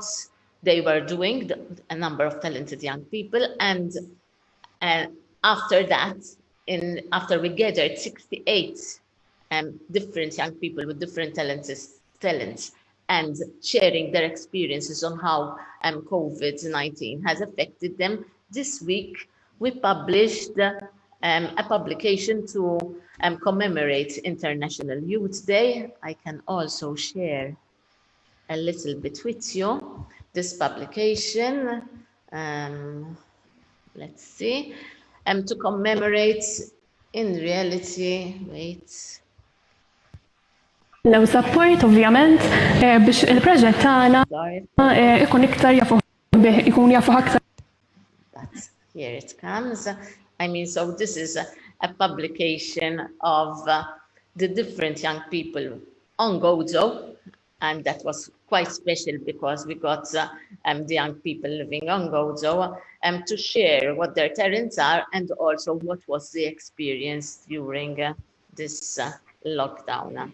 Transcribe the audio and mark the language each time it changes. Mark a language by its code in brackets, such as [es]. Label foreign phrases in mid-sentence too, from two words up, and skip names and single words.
[en] they were doing, a number of talented young people, and after that, after we gathered 68 different young people with different talents, and sharing their experiences on how COVID-19 has affected them, this week we published a publication to commemorate International Youth Day. I can also share a little bit with you this publication. Let's see. To commemorate, in reality, wait. [mt] Lew support ovvjament biex il-proġett tagħna ikun iktar jafu bih, ikun jafu aktar. [en] But here it comes. I mean, so this is a publication of the different young people on Gozo, and that was quite special because we got the young people living on Gozo to share what their talents are and also what was the experience during this lockdown.